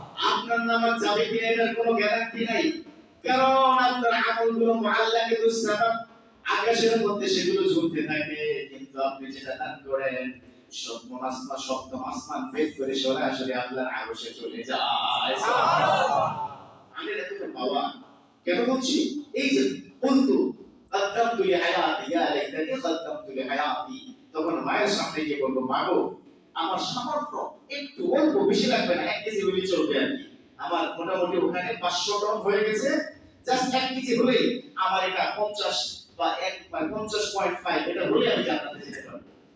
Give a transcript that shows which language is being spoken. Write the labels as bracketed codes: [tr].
[bn] আপনার নামাজ যাবে কিনা এটার কোনো গ্যারান্টি নাই, কারণ আপনার আমলগুলো মুআল্লাকাতুস সাবাব, আকাশের মধ্যে সেগুলো ঝুলতে থাকে, কিন্তু আপনি যেটা দান করেন সপ্তম আসমান ভেদ করে সরাসরি আল্লাহর আরশে চলে যায়। সুবহানাল্লাহ। আমি এটা তো বাবা কেন বলছি, এই যে বন্ধু [ar] قدمت لحياتي يا ليتني قدمت لحياتي। [bn] তখন মায়ের সামনে গিয়ে বলবো, মা গো, আমার সামর্থ্য একটু অল্প, বেশি লাগবে না, 1 কেজি হলে চলবে আর কি। আমার মোটামুটি ওখানে 500 টন হয়ে গেছে, জাস্ট 1 কেজি হলেই আমার এটা 50 বা 50.5 এটা হলে আমি জান্নাতে যেতে পারবো।